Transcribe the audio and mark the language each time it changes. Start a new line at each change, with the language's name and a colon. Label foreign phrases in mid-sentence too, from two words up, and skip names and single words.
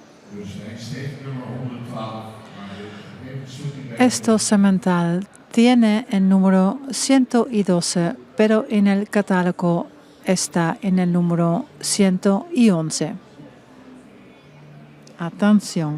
Dutch: Dus de tekst heeft nummer 112, maar de gegevenszoeking bij
Spanish: Esto semental tiene el número 112, pero en el catálogo está en el número 111. Atención.